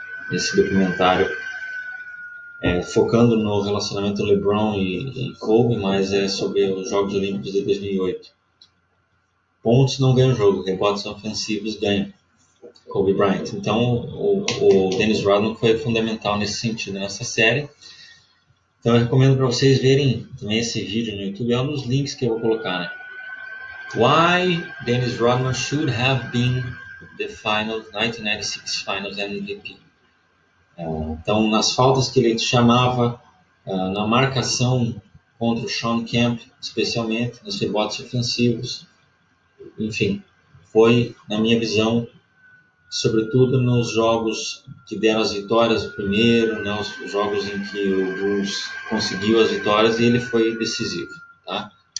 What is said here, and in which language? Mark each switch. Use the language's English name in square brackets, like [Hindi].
[Portuguese] Esse documentário focando no relacionamento LeBron e Kobe, mas é sobre os Jogos Olímpicos de 2008. Pontos não ganham jogo, rebotes ofensivos ganham. Kobe Bryant. Então o Dennis Rodman foi fundamental nesse sentido, nessa série. Então eu recomendo para vocês verem também esse vídeo no YouTube, é um dos links que eu vou colocar, né? [English] Why Dennis Rodman should have been the 1996 Finals MVP. [Portuguese] Então, nas faltas que ele chamava, na marcação contra o Shawn Kemp, especialmente, nos rebotes ofensivos, enfim, foi, na minha visão, sobretudo nos jogos que deram as vitórias, o primeiro, né, os jogos em que o Bulls conseguiu as vitórias e ele foi decisivo, tá?